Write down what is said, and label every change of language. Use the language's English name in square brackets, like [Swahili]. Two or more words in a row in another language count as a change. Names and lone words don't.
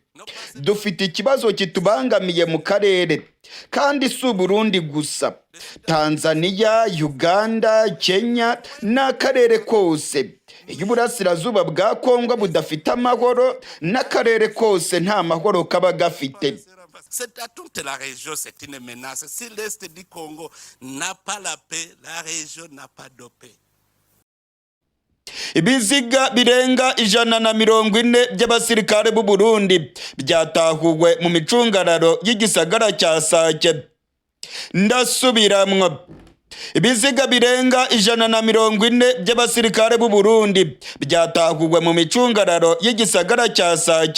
[Kinyarwanda] Dufite ikibazo kitubangamiye mu karere, kandi si Burundi gusa. Tanzania, Uganda, Kenya n'akarere kose. Iyo uburasirazuba bwa Congo budafite amahoro, n'akarere kose nta mahoro kaba gafite. [French] C'est à toute la région, c'est une menace. Si l'Est du Congo n'a pas la paix, la région n'a pas de paix. [Rundi] Ibiziga birenga 140 by'abasirikare b'u Burundi byatahuwe mu micungararo y'igisagara cya Sake. Ndasubiramwo. Ibiziga birenga 140 by'abasirikare b'u Burundi byatahuwe mu micungararo y'igisagara cya Sake.